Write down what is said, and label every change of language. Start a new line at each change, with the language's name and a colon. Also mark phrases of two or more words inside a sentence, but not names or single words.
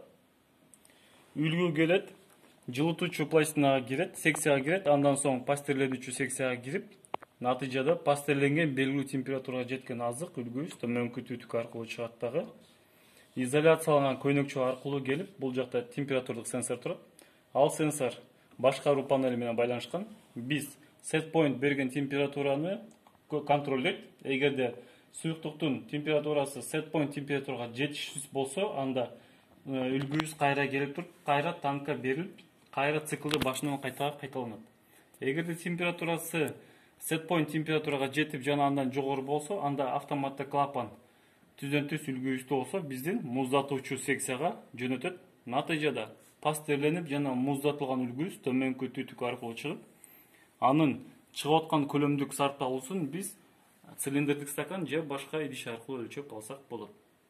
Kyrgyz: Үлгү келет, жылытуучу пластинага кирет, секцияга кирет, андан соң пастерленүүчү секцияга кирип, натыйжада пастерленген белгилүү температурага жеткен азык үлгүбүз төмөнкү түтүк аркылуу чыгат дагы. Изоляцияланган көйнөкчө аркылуу келип, бул жакта температуралык сенсор турат. Ал сенсор башкаруу панели менен байланышкан. Биз
English: set point
Kyrgyz: берген температураны контролдойт. Эгерде суюктуктун температурасы
English: set point
Kyrgyz: температурага жетишсиз болсо, анда үлгүбүз кайра келип туруп, кайра танкка берилип, кайра циклды башынан кайталанат. Эгерде температурасы
English: set point
Kyrgyz: температурага жетип жана андан жогору болсо, анда автоматты клапан түздөн түз үлгүбүздө болсо, биздин муздатуучу секцияга жөнөтөт. Натыйжада пастерленип жана муздатылган үлгүбүз төмөнкү түтүк аркылуу чыгып, анын чыгып аткан көлөмдүк сарпталуусун биз цилиндрдик стакан же башка идиш аркылуу өлчөп алсак болот.